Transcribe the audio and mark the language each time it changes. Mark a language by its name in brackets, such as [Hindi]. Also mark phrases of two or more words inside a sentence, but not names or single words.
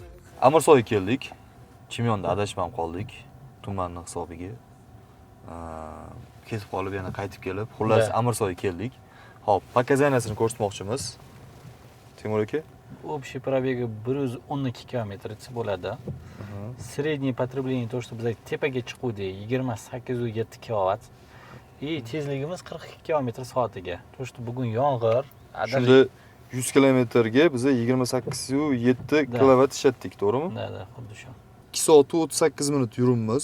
[Uzbek] Amirsoyga keldik. Chimyonda adashmam qoldik. Tumanning hisobiga. Kesib qolib yana qaytib kelib, xullas Amirsoyga keldik. Hop, показаниясini ko'rsatmoqchimiz. Timur aka. [Russian] Общий пробеги 112 километр bo'ladi. Среднее потребление то, что [Uzbek] biz tepaga chiquvdik [Russian] 28,7 kW. [Uzbek] И tezligimiz 42 km/soatiga. [Russian] То, что [Uzbek] bugun yomg'ir, Shunda 100 kilometrga biz 28,7 kW ishlatdik, to'g'rimi? Da, xuddi shu. 2 soat 38 minut yuribmiz.